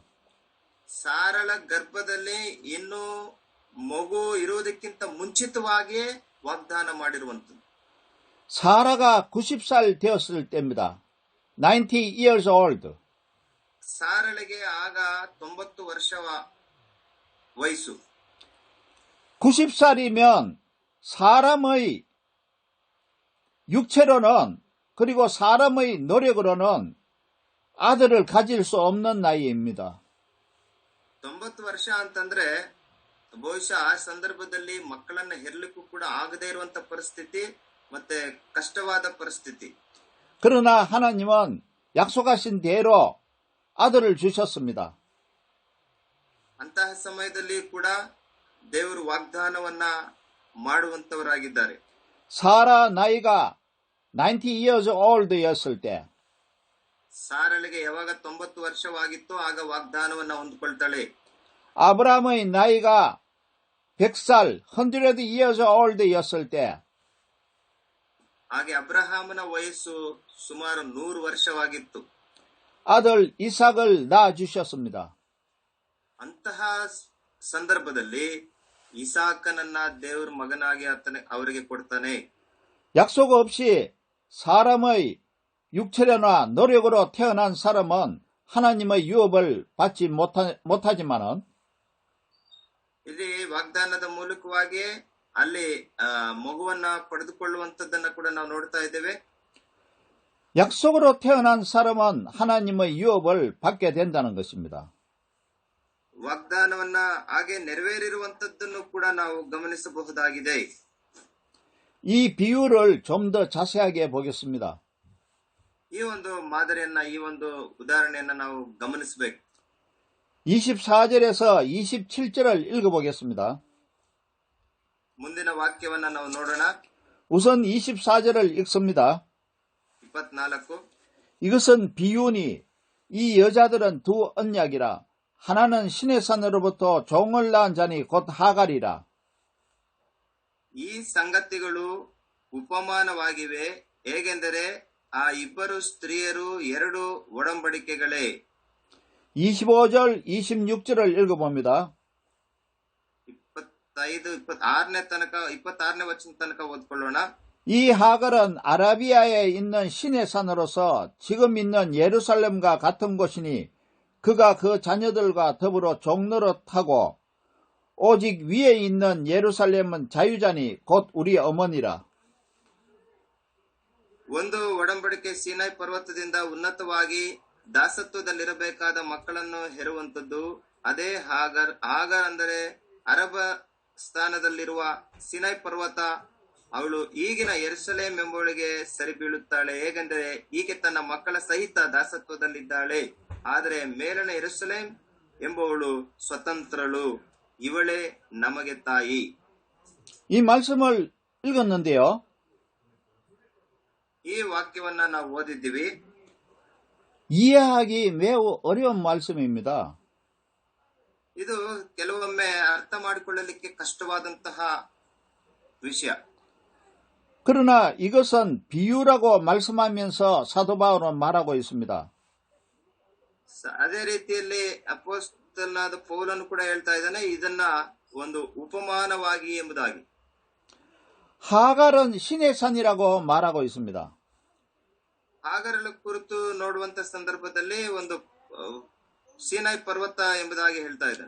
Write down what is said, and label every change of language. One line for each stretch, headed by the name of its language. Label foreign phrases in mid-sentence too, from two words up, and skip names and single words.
Kannada: ಸಾರಳ ಗರ್ಭದಲ್ಲಿ ಇನ್ನು ಮಗು ಇರುವುದಕ್ಕಿಂತ ಮುಂಚಿತವಾಗಿಯೇ ವಾಗ್ದಾನ ಮಾಡಿರುವಂತದ್ದು.
Korean: 사라가 90살 되었을 때입니다.
English: 90 years old.
Kannada: ಸಾರಳಿಗೆ ಆಗ 90 ವರ್ಷ ವಯಸ್ಸು.
Korean: 90살이면 사람의 육체로는 그리고 사람의 노력으로는 아들을 가질 수 없는 나이입니다.
Kannada: 90 ವರ್ಷ ಅಂತಂದ್ರೆ ಬಹುಶಃ ಆ ಸಂದರ್ಭದಲ್ಲಿ ಮಕ್ಕಳನ್ನ ಹೆರ್ಲಿಕ್ಕೂ ಕೂಡ ಆಗದೇ ಇರುವಂತ ಪರಿಸ್ಥಿತಿ, ಮತ್ತೆ ಕಷ್ಟವಾದ ಪರಿಸ್ಥಿತಿ.
Korean: 그러나 하나님은 약속하신 대로 아들을 주셨습니다.
Kannada: ಅಂತಹ ಸಮಯದಲ್ಲಿ ಕೂಡ ದೇವರು ವಾಗ್ದಾನವನ್ನ ಮಾಡುವಂತವರಾಗಿದ್ದಾರೆ.
Korean: 사라 나이가 90
English: years old
Korean: 였을 때
Kannada: ಸಾರಳಿಗೆ ಯಾವಾಗ 90 ವರ್ಷವಾಗಿತ್ತು ಆಗ ವಾಗ್ದಾನವನ್ನ ಹೊಂದ್ಕೊಳ್ತಾಳೆ.
Korean: 아브라함의 나이가 100살 100
English: years old
Korean: 였을 때
Kannada: ಹಾಗೆ ಅಬ್ರಹಾಮನ ವಯಸ್ಸು ಸುಮಾರು 100 ವರ್ಷವಾಗಿತ್ತು.
Korean: 아들 이삭을 낳아주셨습니다.
Kannada: ಅಂತಹ ಸಂದರ್ಭದಲ್ಲಿ ಇಸಾಕನನ್ನ ದೇವರ ಮಗನಾಗಿ ಅವರಿಗೆ ಕೊಡ್ತಾನೆ.
Korean: 약속 없이 사람의 육체나 노력으로 태어난 사람은 하나님의 유업을 받지 못하지만은
Kannada: ಇಲ್ಲಿ ವಾಗ್ದಾನದ ಮೂಲಕವಾಗಿ ಅಲ್ಲಿ ಮಗುವನ್ನ ಪಡೆದುಕೊಳ್ಳುವಂತದ್ದನ್ನ ಕೂಡ ನಾವು ನೋಡ್ತಾ ಇದ್ದೇವೆ.
Korean: 약속으로 태어난 사람은 하나님의 유업을 받게 된다는 것입니다.
Kannada: ವಾಗ್ದಾನವನ್ನ ಹಾಗೆ ನೆರವೇರಿರುವಂತದ್ದನ್ನು ಕೂಡ ನಾವು ಗಮನಿಸಬಹುದಾಗಿದೆ.
Korean: 이 비유를 좀 더 자세하게 보겠습니다.
Kannada: ಈ ಒಂದು ಮಾದರಿಯನ್ನ ಈ ಒಂದು ಉದಾಹರಣೆಯನ್ನ ನಾವು ಗಮನಿಸಬೇಕು.
Korean: 24절에서 27절을 읽어보겠습니다.
Kannada: ಮುಂದಿನ ವಾಕ್ಯವನ್ನ ನಾವು ನೋಡೋಣ.
Korean: 우선 24절을 읽습니다. 24. 이것은 비유니 이 여자들은 두 언약이라. 하나는 신의 산으로부터 종을 낳은 자니 곧 하갈이라.
Kannada: ಈ ಸಂಗತಿಗಳು ಉಪಮಾನವಾಗಿವೆ, ಹೇಗೆಂದರೆ ಆ ಇಬ್ಬರು ಸ್ತ್ರೀಯರು ಎರಡು ಒಡಂಬಡಿಕೆಗಳೇ.
Korean: 25절, 26절을 읽어봅니다.
Kannada: 26ನೇ ವಚನ ತನಕ ಓದ್ಕೊಳ್ಳೋಣ.
Korean: 이 하갈은 아라비아에 있는 신의 산으로서 지금 있는 예루살렘과 같은 곳이니 그가 그 자녀들과 더불어 종노릇하고 오직 위에 있는 예루살렘은 자유자니 곧 우리 어머니라.
Kannada: ಒಂದು ಒಡಂಬಡಿಕೆ ಸೀನಾಯಿ ಪರ್ವತದಿಂದ ಉನ್ನತವಾಗಿ ದಾಸತ್ವದಲ್ಲಿರಬೇಕಾದ ಮಕ್ಕಳನ್ನು ಹೆರುವಂತದ್ದು. ಅದೇ ಹಾಗರ್ ಅಂದರೆ ಅರಬ ಸ್ಥಾನದಲ್ಲಿರುವ ಸೀನಾಯಿ ಪರ್ವತ. ಅವಳು ಈಗಿನ ಯೆರೂಸಲೇಮ್ ಎಂಬುವಳಿಗೆ ಸರಿ ಬೀಳುತ್ತಾಳೆ, ಹೇಗೆಂದರೆ ಈಕೆ ತನ್ನ ಮಕ್ಕಳ ಸಹಿತ ದಾಸತ್ವದಲ್ಲಿದ್ದಾಳೆ. ಆದರೆ ಮೇಲನ ಯೆರೂಸಲೇಮ್ ಎಂಬುವಳು ಸ್ವತಂತ್ರಳು, ಇವಳೇ ನಮಗೆ ತಾಯಿ.
Korean: 이 말씀을 읽었는데요.
Kannada: ಈ ವಾಕ್ಯವನ್ನ ನಾವು ಓದಿದ್ದೀವಿ.
Korean: 이해하기 매우 어려운 말씀입니다.
Kannada: ಇದು ಕೆಲವೊಮ್ಮೆ ಅರ್ಥ ಮಾಡಿಕೊಳ್ಳಲಿಕ್ಕೆ ಕಷ್ಟವಾದಂತಹ ವಿಷಯ.
Korean: 그러나 이것은 비유라고 말씀하면서 사도 바울은 말하고 있습니다.
Kannada: ಅದೇ ರೀತಿಯಲ್ಲಿ ಅಪೊಸ್ತಲನಾದ ಪೌಲನು ಕೂಡ ಹೇಳ್ತಾ ಇದ್ದಾನೆ, ಇದನ್ನ ಒಂದು ಉಪಮಾನವಾಗಿ ಎಂಬುದಾಗಿ.
Korean: 하갈은 신의 산이라고 말하고 있습니다.
Kannada: ಹಾಗರಳ ಕುರಿತು ನೋಡುವಂತ ಸಂದರ್ಭದಲ್ಲಿ ಒಂದು ಸೀನಾಯಿ ಪರ್ವತ ಎಂಬುದಾಗಿ ಹೇಳ್ತಾ ಇದ್ದಾನೆ.